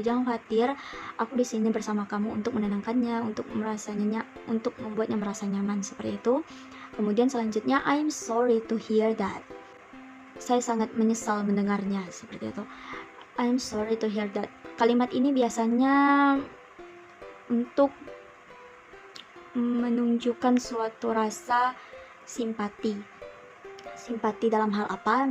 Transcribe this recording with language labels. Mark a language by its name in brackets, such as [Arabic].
[Indonesian] Jangan khawatir, aku di sini bersama kamu untuk menenangkannya, untuk membuatnya merasa nyaman, seperti itu. Kemudian selanjutnya, [English] I'm sorry to hear that. [Indonesian] Saya sangat menyesal mendengarnya, seperti itu. [English] I'm sorry to hear that. [Indonesian] Kalimat ini biasanya untuk menunjukkan suatu rasa simpati dalam hal apa?